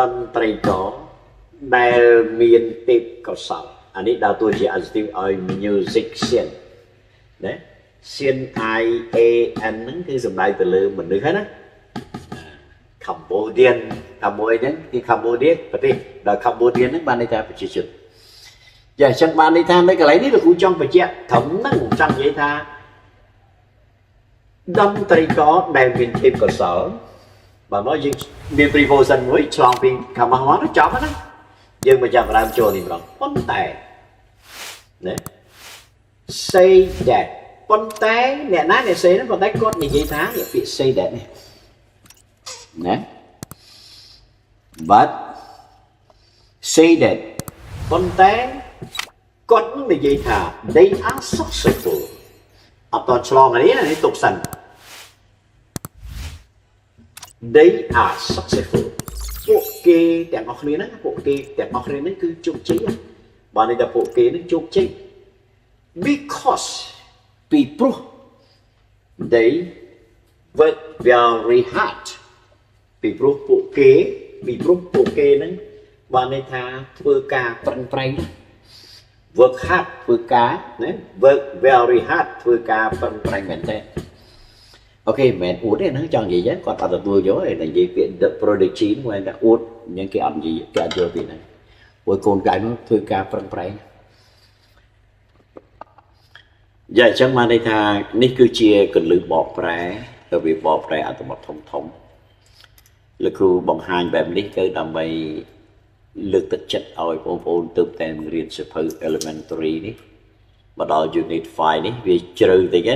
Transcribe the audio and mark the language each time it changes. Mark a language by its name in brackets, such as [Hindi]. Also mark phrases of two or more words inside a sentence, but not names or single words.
[Khmer] ន្ត្រីករដែលមានទេពកោសល្យអានេះដើរតួជា adjective ឲ្យ musician ណា sian I A N ហ្នឹងគឺសំដៅទៅលើមនុស្សហ្នឹងណា Cambodia ហ្នឹងគឺ Cambodia ប្រទេសដល់ Cambodia ហ្នឹងបានន័យថាប្រជាជនចាអញ្ចឹងបានន័យថានៅកន្លែងនេះលោកគ្រូចង់បញ្ជាក់ត្រឹមហ្នឹងចង់និយាយថា តន្ត្រីករដែលមានទេពកោសល្យបើមកយើងមាន preposition មួយឆ្លងពីខាងមកចប់ណាយើងមកចាប់ដើមចូលនេះម្ដងប៉ុន្តែណា [English] say that [Khmer] ប៉ុន្តែអ្នកណាអ្នក say ហ្នឹងប៉ុន្តែគាត់និយាយថាពាក្យ [English] say that [Khmer] នេះណា [English] but say that [Khmer] ប៉ុន្តែគាត់នឹងនិយាយថា [English] they are successful [Khmer] អត់តឆ្លងនេះទុកសិន [English] they are successful [Khmer] ពួកគេទាំងអស់គ្នាហ្នឹងពួក គេទាំងអស់គ្នាហ្នឹងគឺជោគជ័យបានន័យថាពួកគេហ្នឹងជោគជ័យ because ពីព្រោះ [English] they work very hard [Khmer] ពីព្រោះពួកគេហ្នឹងបានន័យថាធ្វើការប្រឹងប្រែង [English] work hard [Khmer] ធ្វើការណា [English] work very hard [Khmer] ធ្វើការប្រឹងប្រែងមែនទេអូខេមិនអួតទេណាចង់និយាយគាត់អត់ទទួលយកទេនិយាយពាក្យ [English] the prodigy [Khmer] ហ្នឹងតែអួតអញ្ចឹងគេអត់និយាយគេអត់យល់ពីហ្នឹងព្រោះកូនកាយនោះធ្វើការប្រឹងប្រែង យ៉ាអញ្ចឹងបានន័យថានេះគឺជាកលឹះបកប្រែទៅវាបកប្រែអត្ថបទធំលោកគ្រូបង្ហាញបែបនេះគឺដើម្បីលើកទឹកចិត្តឲ្យបងប្អូនទើបតែរៀនសៀវភៅ elementary នេះមកដល់ unit 5 នេះវាជ្រៅតិច